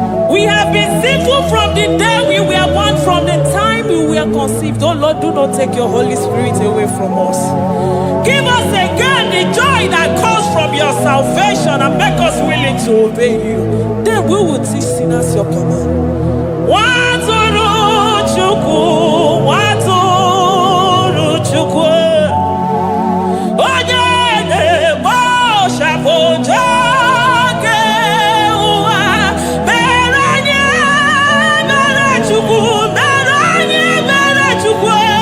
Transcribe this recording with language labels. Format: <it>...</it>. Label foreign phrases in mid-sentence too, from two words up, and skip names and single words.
<en>We have been sinful from the day we were born, from the time we were conceived. Oh Lord, do not take your Holy Spirit away from from us. Give us again the joy that comes from your salvation and make us willing to obey you. Then we will teach sinners your command.</en> <ig>Nwatụrụ Chukwu, Nwatụrụ Chukwu, onye na-egbo ọsha bụ ụjọ nke ụwa, mere anyị, mere Chukwu, mere anyị, mere Chukwu.</ig>